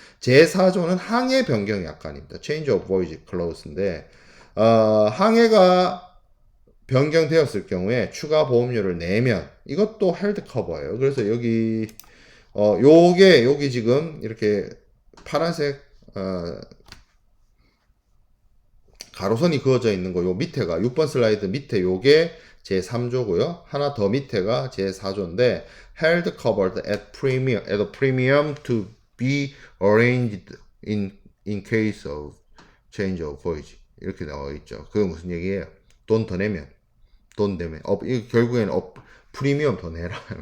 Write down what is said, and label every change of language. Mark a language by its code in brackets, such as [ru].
[ko] 제4조는 항해 변경 약관입니다. Change of Voyage Clause인데 항해가 변경되었을 경우에 추가 보험료를 내면 이것도 헬드 커버예요. 그래서 여기 요게 여기 지금 이렇게 파란색 가로선이 그어져 있는 거 요 밑에가 6번 슬라이드 밑에 요게 제3조고요. 하나 더 밑에가 제4조인데 [en] held covered at a premium to be arranged in case of change of voyage [ko] 이렇게 나와 있죠. 그게 무슨 얘기예요? 돈 더 내면 이거 결국에는 프리미엄 더 내라.